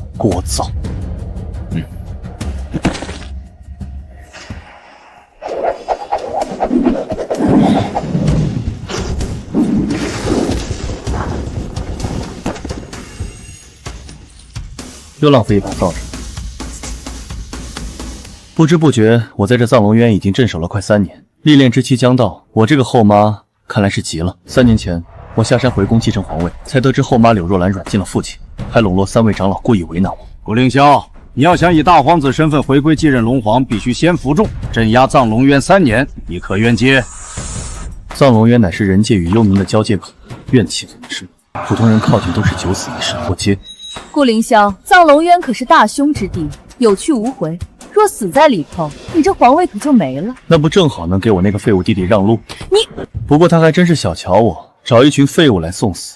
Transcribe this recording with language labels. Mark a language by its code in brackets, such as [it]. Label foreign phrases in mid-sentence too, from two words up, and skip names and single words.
[zh] 聒噪！又浪费一把造纸。不知不觉，我在这藏龙渊已经镇守了快3年，历练之期将到。我这個後媽看來是急了。3年前，我下山回宮繼承皇位，才得知後媽柳若蘭軟禁了父親，還籠絡3位長老，故意為難我。顧凌霄，你要想以大皇子身份回歸繼任龍皇，必須先服眾，鎮壓藏龍淵3年，你可願接？藏龍淵乃是人界與幽冥的交界口，怨氣橫生，普通人靠近都是九死一生。我接。顧凌霄，藏龍淵可是大凶之地，有去無回。若死在裡頭，你這皇位可就沒了。那不正好能給我那個廢物弟弟讓路？你…… 不過他還真是小瞧我，找一群廢物來送死。